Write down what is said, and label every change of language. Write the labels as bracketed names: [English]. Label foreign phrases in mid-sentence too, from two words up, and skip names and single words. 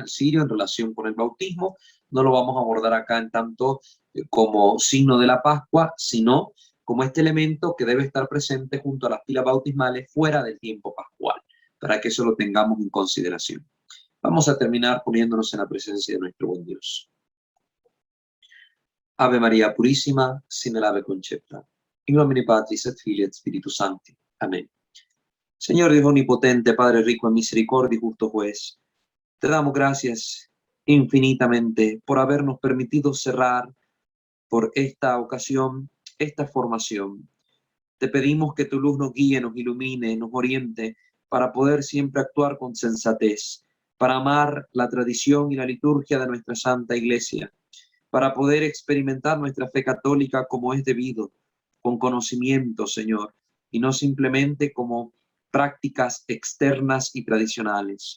[Spanish] El cirio en relación con el bautismo no lo vamos a abordar acá en tanto como signo de la Pascua, sino como este elemento que debe estar presente junto a las pilas bautismales fuera del tiempo pascual, para que eso lo tengamos en consideración. Vamos a terminar poniéndonos en la presencia de nuestro buen Dios. Ave María Purísima, sin el ave concepta. [Latin] In nomine Patris et Filii et Spiritus Sancti. [Spanish] Amén. Señor Dios omnipotente, Padre rico en misericordia y justo juez, te damos gracias infinitamente por habernos permitido cerrar por esta ocasión, esta formación. Te pedimos que tu luz nos guíe, nos ilumine, nos oriente para poder siempre actuar con sensatez, para amar la tradición y la liturgia de nuestra Santa Iglesia, para poder experimentar nuestra fe católica como es debido, con conocimiento, Señor, y no simplemente como prácticas externas y tradicionales.